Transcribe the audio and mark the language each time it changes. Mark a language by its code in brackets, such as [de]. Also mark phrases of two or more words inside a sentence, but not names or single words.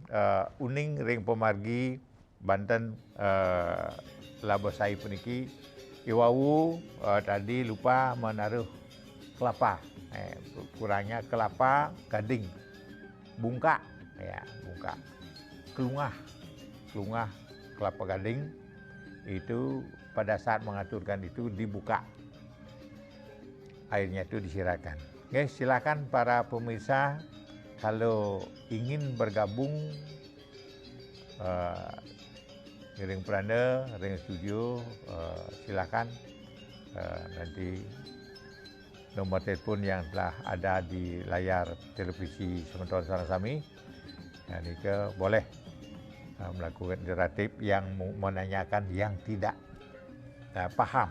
[ban] uning ring pemargi Banten Labosai puniki [id] iwau tadi lupa menaruh kelapa, kurangnya kelapa gading, bungka, ya bungka, kelungah kelapa gading itu pada saat mengaturkan itu dibuka, airnya itu disirahkan. Oke, silakan para pemirsa kalau ingin bergabung ring Prana, ring studio, silakan nanti nomor telepon yang telah ada di layar televisi sementara Sarasami. Dan ini boleh melakukan interaktif yang menanyakan yang tidak paham.